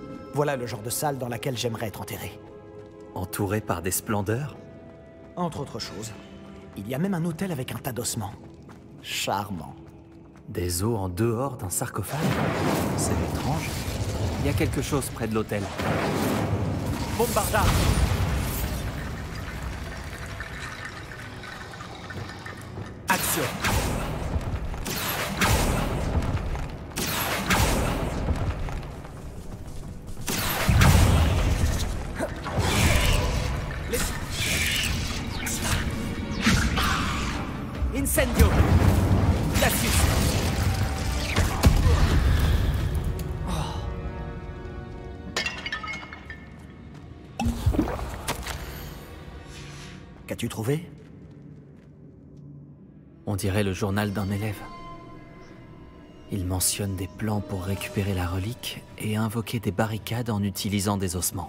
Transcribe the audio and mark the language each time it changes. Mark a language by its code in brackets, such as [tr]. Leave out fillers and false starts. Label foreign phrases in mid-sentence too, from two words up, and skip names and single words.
[fr] Voilà le genre de salle dans laquelle j'aimerais être enterré. Entouré par des splendeurs? Entre autres choses, il y a même un hôtel avec un tas d'ossements. Charmant. Des os en dehors d'un sarcophage? C'est étrange. Il y a quelque chose près de l'hôtel. Bombarda! Action! Incendio! Glacius! Qu'as-tu trouvé? On dirait le journal d'un élève. Il mentionne des plans pour récupérer la relique et invoquer des barricades en utilisant des ossements.